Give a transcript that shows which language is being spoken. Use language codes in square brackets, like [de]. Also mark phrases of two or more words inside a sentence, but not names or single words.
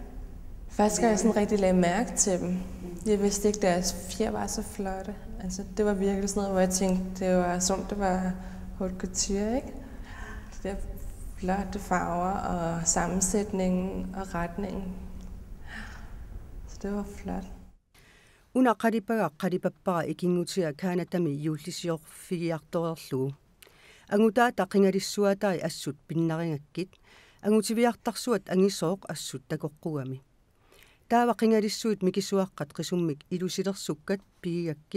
[da] Første gang jeg sådan rigtig lagde mærke til dem. Jeg vidste ikke, at deres fjer var så flotte. Altså, det var virkelig sådan noget, hvor jeg tænkte, det var som det var [fr] haute couture, [da] ikke? De der flotte farver og sammensætningen og retningen. Så det var flot. [kl] Una qalipappara ikingutia kaanatami juullisiorfigiartorerlugu. Angutaata qingalissuatai assut pinnaringakkit. Angutiviartarsuat angisooq assut takoqqugami. Taava qingalissuit mikisuaqqat qisummik ilusilersukkat pigigakkit.